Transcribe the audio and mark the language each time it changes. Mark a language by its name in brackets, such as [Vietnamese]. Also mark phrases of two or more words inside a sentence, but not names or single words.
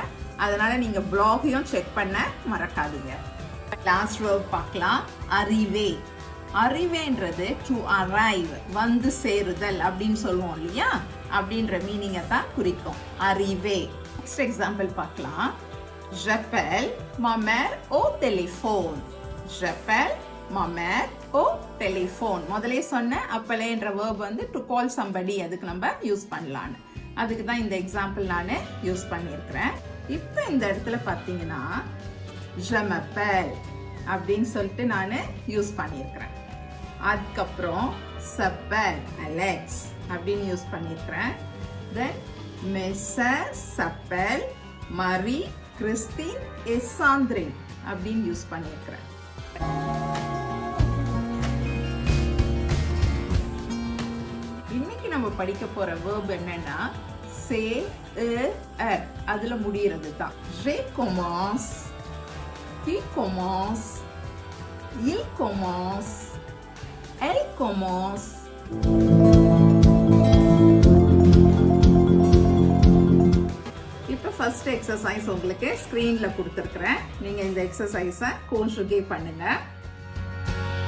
[Tamil] அதனால நீங்க பிளாகையும் செக் பண்ண மறக்காதீங்க. [English] last verb [Tamil] பார்க்கலாம். அறிவே. அறிவேன்றது [English] to arrive, [Tamil] வந்து சேருதல் அப்படின்னு சொல்லுவோம் இல்லையா? அப்படின்ற மீனிங்கை தான் குறிக்கும் அறிவே. [English] next example [Tamil] பார்க்கலாம். [French] j'appelle ma mère au téléphone. j'appelle ma mère au téléphone. [Tamil] முதல்ல சொன்ன அப்பலேன்ற வேர்ப் வந்து [English] to call somebody, [Tamil] அதுக்கு நம்ம யூஸ் பண்ணலான்னு. அதுக்கு தான் இந்த எக்ஸாம்பிள் நான் யூஸ் பண்ணியிருக்கிறேன். இப்போ இந்த இடத்துல பார்த்தீங்கன்னா [French] je m'appelle [Tamil] அப்படின்னு சொல்லிட்டு நான் யூஸ் பண்ணியிருக்கிறேன். அதுக்கப்புறம் s'appelle Alex அப்படின்னு யூஸ் பண்ணியிருக்கிறேன். தென் [French] mes sœurs s'appelle Marie, Christine et Sandrine [Tamil] அப்படின்னு யூஸ் பண்ணியிருக்கிறேன். இன்னைக்கு நம்ம படிக்க போற வேர்ப் என்னன்னா சே அதுல முடியறது தான். [French] je commence, tu commences, il commence, elle commence. [Tamil] இப்போ [English] first exercise [Tamil] உங்களுக்கு ஸ்கிரீன்ல கொடுத்துருக்கிறேன். நீங்க இந்த [English] exercise conjugate [Tamil] பண்ணுங்க.